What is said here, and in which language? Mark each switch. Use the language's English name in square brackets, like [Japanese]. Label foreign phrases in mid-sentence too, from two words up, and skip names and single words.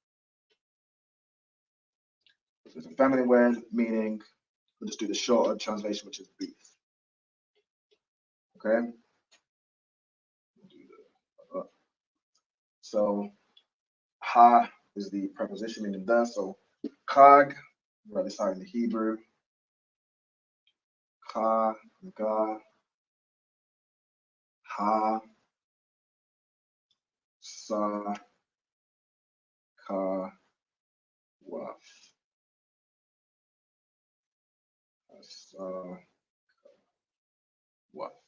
[English] So it's a feminine word, meaning we'll just do the shorter translation, which is beef. Okay. So ha is the preposition meaning the. So kag, write this out in the Hebrew. Ka, ga, ha, sa, ka, waf. Sa, waf.